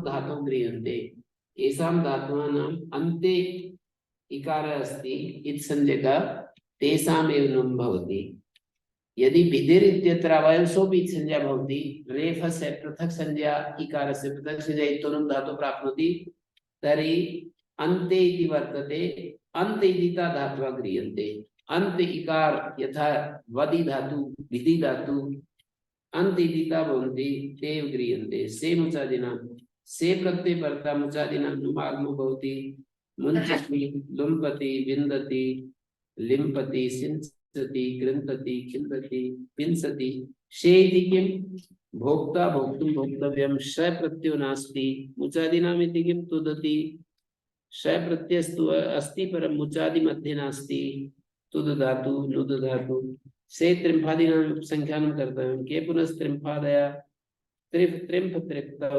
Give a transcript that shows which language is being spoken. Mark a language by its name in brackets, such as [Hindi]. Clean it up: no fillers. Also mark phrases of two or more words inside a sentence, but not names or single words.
[Sanskrit] धातौ गृह्यन्ते येषां धातूनाम् अन्ते इकारः अस्ति इति संज्ञकः तेषामेव नुम् भवति यदि भिदिर् इत्यत्र अवयवसोऽपि इति संज्ञा भवति रेफस्य पृथक् संज्ञा इकारस्य पृथक् संज्ञा इत्यनुम् धातु प्राप्नोति तर्हि अन्ते इति वर्तते अन्त इदिता धातवः गृह्यन्ते अन्त इकार यथा वदि धातु भिदि धातु अन्त इदिता भवन्ति ते गृह्यन्ते से मुचादिनां से प्रत्यय परतः मुचादिनां नुमागमो भवति मुञ्चति लुम्पति विन्दति लिम्पति सिंचति गृह्णति खिन्दति पिंसति शे इति किं भोक्ता भोक्तुं भोक्तव्यं श प्रत्ययो नास्ति मुचादिनाम् इति किं तुदति श प्रत्ययस्तु अस्ति परं मुचादि मध्ये नास्ति तुद धातु नुद धातु से त्रिम्फादीनां संख्यानं कर्तव्यं के पुनस्त्रिम्फादया त्रिम्फ त्रिप्तौ